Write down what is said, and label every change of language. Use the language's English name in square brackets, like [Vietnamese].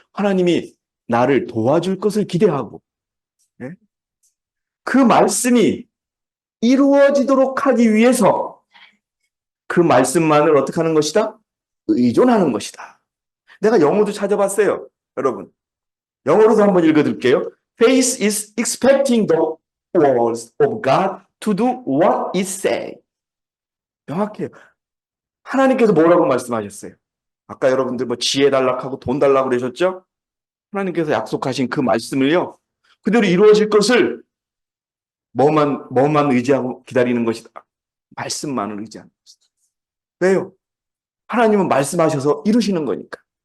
[Korean] 하나님이 나를 도와줄 것을 기대하고. 네? 그 말씀이 이루어지도록 하기 위해서 그 말씀만을 어떻게 하는 것이다? 의존하는 것이다. 내가 영어도 찾아봤어요. 여러분, 영어로도 한번 읽어드릴게요. [English] Faith is expecting the words of God to do what it says. [Korean] 명확해요. 하나님께서 뭐라고 말씀하셨어요? 아까 여러분들 뭐 지혜 달라고 돈 달라고 그러셨죠? 하나님께서 약속하신 그 말씀을요, 그대로 이루어질 것을 뭐만 의지하고 기다리는 것이다. 말씀만을 의지하는 것이다. 왜요? 하나님은 말씀하셔서 이루시는 거니까.